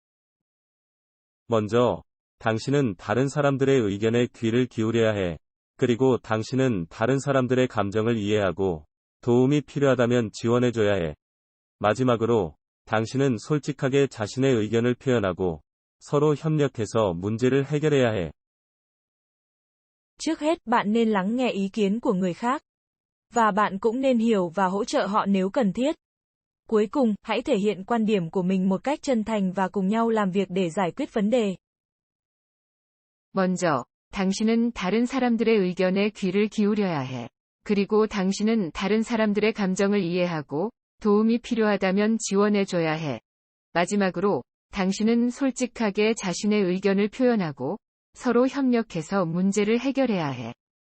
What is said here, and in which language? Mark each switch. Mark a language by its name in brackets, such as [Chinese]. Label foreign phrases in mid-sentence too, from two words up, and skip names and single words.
[Korean] 먼저, 당신은 다른 사람들의 의견에 귀를 기울여야 해. 그리고 당신은 다른 사람들의 감정을 이해하고 도움이 필요하다면 지원해줘야 해. 마지막으로, 당신은 솔직하게 자신의 의견을 표현하고 서로 협력해서 문제를 해결해야 해. [Vietnamese] Trước hết bạn nên lắng nghe ý kiến của người khác. Và bạn cũng nên hiểu và hỗ trợ họ nếu cần thiết. Cuối cùng, hãy thể hiện quan điểm của mình một cách chân thành và cùng nhau làm việc để giải quyết vấn đề. [Korean] 먼저, 당신은 다른 사람들의 의견에 귀를 기울여야 해. 그리고 당신은 다른 사람들의 감정을 이해하고 도움이 필요하다면 지원해줘야 해. 마지막으로, 당신은 솔직하게 자신의 의견을 표현하고 서로 협력해서 문제를 해결해야 해.